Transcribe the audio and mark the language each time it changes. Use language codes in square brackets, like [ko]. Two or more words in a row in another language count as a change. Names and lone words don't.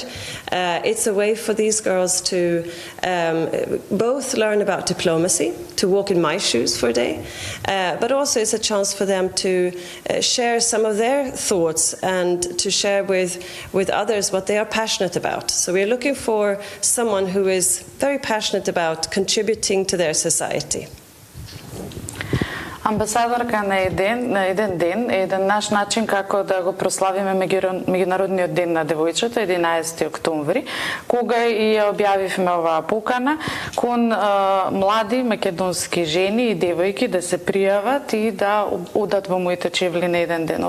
[en] It's a way for these girls to both learn about diplomacy, to walk in my shoes for a day, but also it's a chance for them to share some of their thoughts and to share with others what they are passionate about. So we're looking for someone who is very passionate about contributing to their society. [mk] Амбасадорка на еден ден е еден наш начин како да го прославиме меѓународниот ден на девојчето, 11 октомври, кога и ја објавивме оваа покана кон млади македонски жени и девојки да се пријават и да одат во моите чевли на еден ден.